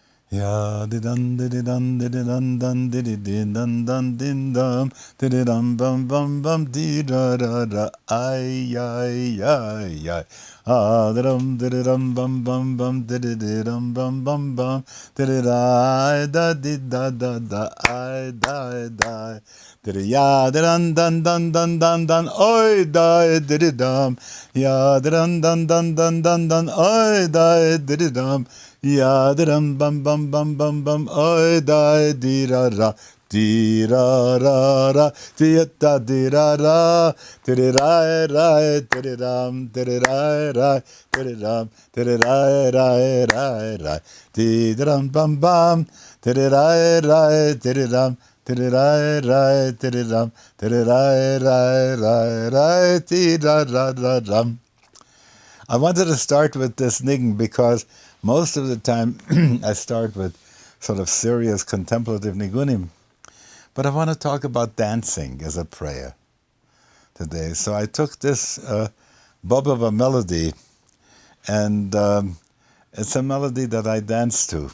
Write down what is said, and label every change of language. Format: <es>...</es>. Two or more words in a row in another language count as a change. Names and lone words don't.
<en>Ya di dun di dun di dun dun di dun dun din dum di dum bum bum bum di da da da ay ay ay ay ah di dum bum bum bum di dum bum bum bum di da da da ay da da ya dun dun dun dun dun dun oy da di dum ya dun dun dun dun dun dun oy da di dum ya dum bum bum bum bum bum oy da di ra ra di da di ra ra di ra ra di dum di ra ra di dum di ra ra ra ra di dum bum bum di ra ra di dum Ti-di-di-di-di-dum, ti-di-di-di-di-di-dum, ti-da-da-da-dum. I wanted to start with this Niggun because most of the time I start with sort of serious contemplative Niggunim. But I want to talk about dancing as a prayer today. So I took this Bobover melody, and it's a melody that I dance to.</en>